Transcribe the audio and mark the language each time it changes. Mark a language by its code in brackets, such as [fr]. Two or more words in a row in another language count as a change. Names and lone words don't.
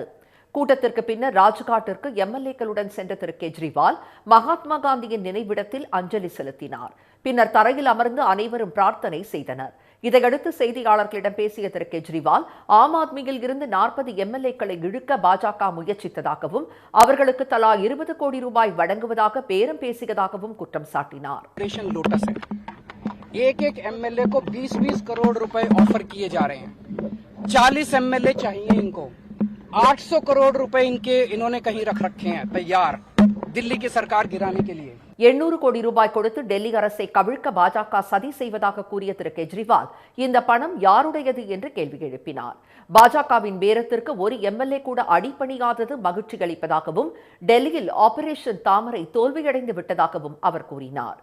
[ta] கூட்டத்திற்கு பின்னர் ராஜ்காட்டிற்கு எம்எல்ஏக்களுடன் சென்ற திரு கெஜ்ரிவால் மகாத்மா காந்தியின் நினைவிடத்தில் அஞ்சலி செலுத்தினார். பின்னர் தரையில் அமர்ந்து அனைவரும் பிரார்த்தனை செய்தனர். இதையடுத்து செய்தியாளர்களிடம் பேசிய திரு கெஜ்ரிவால் ஆம் ஆத்மியில் இருந்து 40 எம்எல்ஏக்களை இழுக்க பாஜக முயற்சித்ததாகவும் அவர்களுக்கு தலா 20 கோடி ரூபாய் வழங்குவதாக பேரம் பேசியதாகவும் குற்றம் சாட்டினார். [hi] एक एक एमएलए को 20-20 करोड़ रुपए ऑफर किए जा रहे हैं. 40 एमएलए चाहिए इनको. 800 करोड़ रुपए इन्होंने कहीं रख रखे हैं तैयार दिल्ली की सरकार गिराने के लिए. [ta] 800 கோடி ரூபாய் கொடுத்து டெல்லி அரசை கவிழ்க்க பாஜக சதி செய்வதாக கூறிய திரு கெஜ்ரிவால் இந்த பணம் யாருடையது என்று கேள்வி எழுப்பினார். பாஜகவின் பேரத்திற்கு ஒரு எம்எல்ஏ கூட அடிபணியாதது மகிழ்ச்சி அளிப்பதாகவும் டெல்லியில் ஆபரேஷன் தாமரை தோல்வியடைந்து விட்டதாகவும் அவர் கூறினார்.